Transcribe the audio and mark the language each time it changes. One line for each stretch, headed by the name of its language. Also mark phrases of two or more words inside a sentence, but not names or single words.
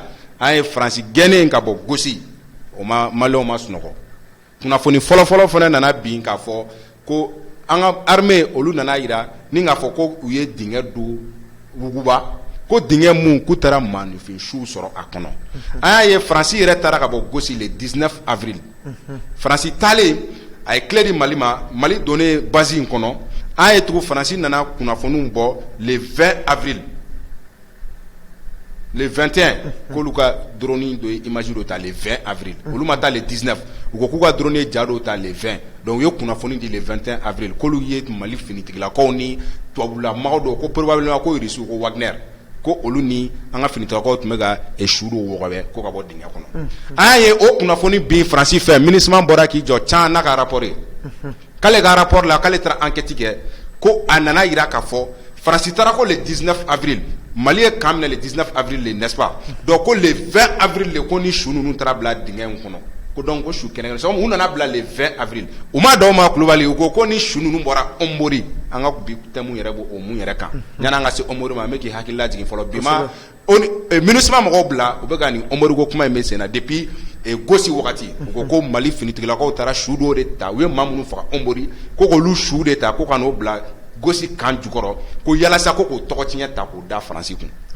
Bambara: an ye Faransi gɛnnen ka bɔ gauche o ma Maliens ma sunɔgɔ kunnafoni fɔlɔfɔlɔ fana nana bin k'a fɔ ko an ka armée olu nana yira ni k'a fɔ ko u ye dingɛ don Wuguba ko dingɛ mun k'u taara maaninfinsiw sɔrɔ a kɔnɔ an y'a ye Faransi yɛrɛ taara ka bɔ gauche
French: le 19 avril
Bambara: Faransi taalen a ye clé di Mali ma Mali donnen base in kɔnɔ an ye tugu Faransi nana kunnafoniw bɔ
French: le 20 avril
Bambara: le 21 k'olu ka drone do image do ta
French: le 20 avril
Bambara: olu ma taa le 19 u ko k'u ka drone ja do ta le 20 donc u ye kunnafoni di
French: le 21 avril
Bambara: k'olu ye Mali finitigilakaw ni tubabulamaw do ko probablement ko Irisi ko Wagner ko olu ni an ka finitigilakaw tun bɛ ka échouer wɔgɔbɛ ko ka bɔ dingɛ kɔnɔ an ye o kunnafoni bin Faransi fɛ MINUSMA bɔra k'i jɔ can n'a ka rapport ye k'ale ka rapport la k'ale taara enquête kɛ ko a nana yira k'a fɔ Faransi taara ko le 19 avril Mali ye kan minɛ
French: le 19 avril le n'est-ce pas donc
Bambara: ko
French: le 20 avril
Bambara: le ko ni su ninnu taara bila dingɛ in kɔnɔ ko donc ko su kɛnɛ kɛnɛ u nana bila
French: le 20 avril
Bambara: u ma dɔw ma Kulubali u ko ni su ninnu bɔra Ombori an ka bi thème yɛrɛ b'o o mun yɛrɛ kan yanni an ka se Ombori ma an bɛ k'i hakili lajigin fɔlɔ bi ma MINUSMA mɔgɔw bila u bɛ ka nin Ombori ko kuma in bɛ sen na depuis gosi wagati u ko Mali finitigilakaw taara su dɔw de ta u ye maa minnu faga Ombori ko k'olu su de ta ko ka n'o bila gosi kan jukɔrɔ ko yalasa ko k'o tɔgɔ tiɲɛ ta k'o da Faransi kun